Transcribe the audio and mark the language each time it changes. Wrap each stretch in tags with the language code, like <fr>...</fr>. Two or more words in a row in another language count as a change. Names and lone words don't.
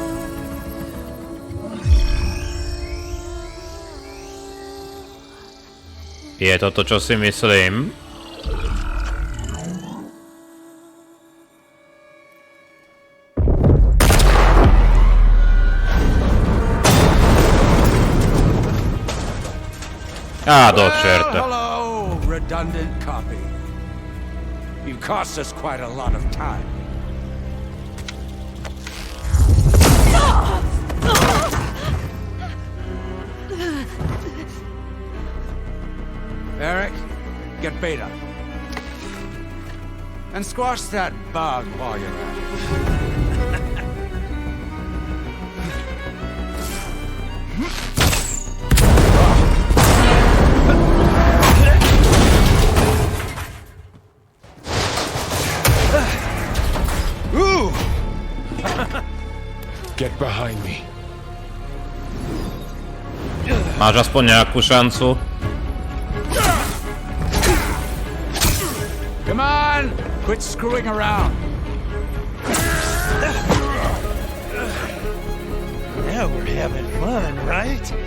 <sk>Je toto, čo si myslím? Do čerta.</sk> <en>Hello, redundant copy. You cost us quite a lot of time. Eric, get Beta. And squash that bug while you're at it. Ooh! Get behind me.</en> <sk>Máš aspoň nejakú šancu?</sk> <en>Come on! Quit screwing around. Now we're having fun, right?</en>